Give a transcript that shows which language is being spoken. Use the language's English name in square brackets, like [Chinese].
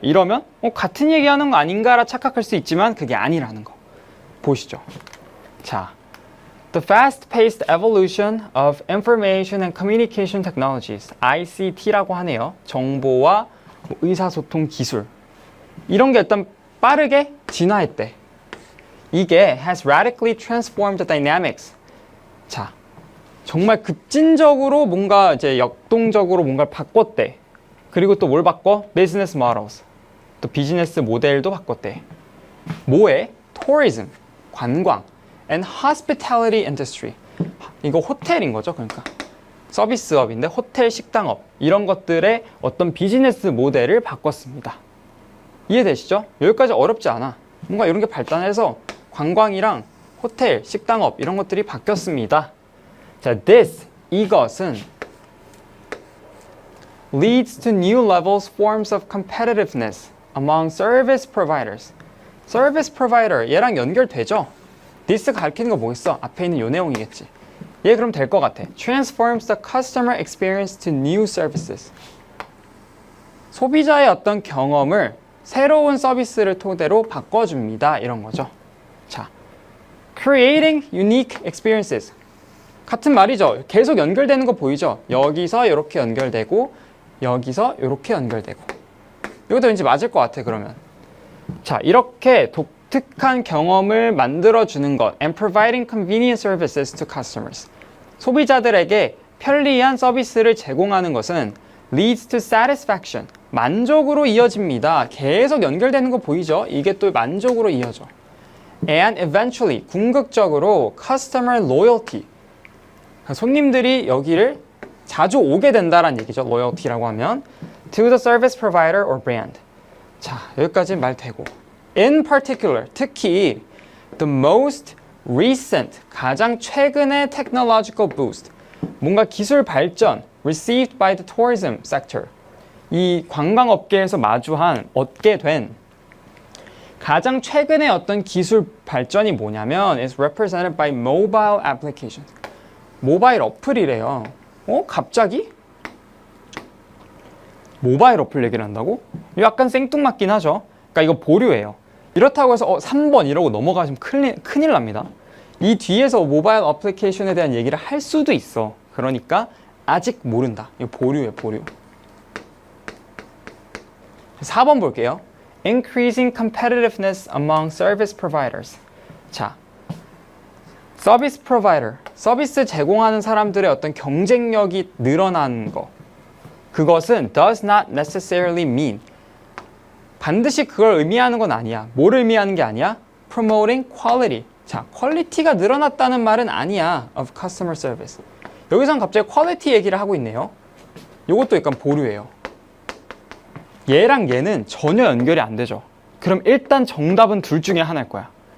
[Korean] 이러면 같은 얘기하는 거 아닌가라 착각할 수 있지만 그게 아니라는 거. 보시죠. 자, [English] The fast-paced evolution of information and communication technologies, [Korean] ICT라고 하네요. 정보와 의사소통 기술. 이런 게 일단 빠르게 진화했대. [English] 이게 has radically transformed the dynamics. [Korean] 자, 정말 급진적으로 뭔가 이제 역동적으로 뭔가를 바꿨대. 그리고 또 뭘 바꿔? [English] business models. [Korean] 또 비즈니스 모델도 바꿨대. 뭐에? tourism, 관광. [English] and hospitality industry. [Korean] 이거 호텔인 거죠. 그러니까 서비스업인데 호텔, 식당업 이런 것들의 어떤 비즈니스 모델을 바꿨습니다. 이해되시죠? 여기까지 어렵지 않아. 뭔가 이런 게 발달해서 관광이랑 호텔, 식당업 이런 것들이 바뀌었습니다. [English] 자, this, [Korean] 이것은 [English] leads to new levels, forms of competitiveness among service providers. [Korean] service provider, 얘랑 연결되죠? this 가리키는 거 뭐겠어? 앞에 있는 요 내용이겠지. 얘 그럼 될 것 같아. [English] transforms the customer experience to new services. [Korean] 소비자의 어떤 경험을 새로운 서비스를 토대로 바꿔줍니다. 이런 거죠. 자, [English] creating unique experiences. [Korean] 같은 말이죠. 계속 연결되는 거 보이죠? 여기서 이렇게 연결되고 여기서 이렇게 연결되고 이것도 왠지 맞을 것 같아 그러면. 자, 이렇게 독특한 경험을 만들어주는 것 [English] and providing convenient services to customers. [Korean] 소비자들에게 편리한 서비스를 제공하는 것은 [English] leads to satisfaction. [Korean] 만족으로 이어집니다. 계속 연결되는 거 보이죠? 이게 또 만족으로 이어져. [English] And eventually, [Korean] 궁극적으로 [English] customer loyalty. [Korean] 손님들이 여기를 자주 오게 된다는 얘기죠. loyalty라고 하면 [English] to the service provider or brand. [Korean] 자, 여기까지 말 되고. [English] In particular, [Korean] 특히 [English] the most recent, [Korean] 가장 최근의 [English] technological boost. [Korean] 뭔가 기술 발전 [English] received by the tourism sector. [Korean] 이 관광업계에서 얻게 된 가장 최근의 어떤 기술 발전이 뭐냐면 [English] is represented by mobile applications. [Korean] 모바일 어플이래요. 갑자기? 모바일 어플 얘기를 한다고? 약간 생뚱맞긴 하죠. 그러니까 이거 보류예요. 이렇다고 해서 3번 이러고 넘어가시면 큰일 납니다. 이 뒤에서 모바일 어플리케이션에 대한 얘기를 할 수도 있어. 그러니까 아직 모른다. 이거 보류예요, 보류. 4번 볼게요. [English] Increasing competitiveness among service providers. [Korean] 자, 서비스 프로바이더, 서비스 제공하는 사람들의 어떤 경쟁력이 늘어나는 거. 그것은 [English] does not necessarily mean. [Korean] 반드시 그걸 의미하는 건 아니야. 뭘 의미하는 게 아니야? [English] Promoting quality. [Korean] 자, 퀄리티가 늘어났다는 말은 아니야. [English] Of customer service. [Korean] 여기선 갑자기 퀄리티 얘기를 하고 있네요. 이것도 약간 보류예요. 얘랑 얘는 전혀 연결이 안 되죠. 그럼 일단 정답은 둘 중에 하나일 거야.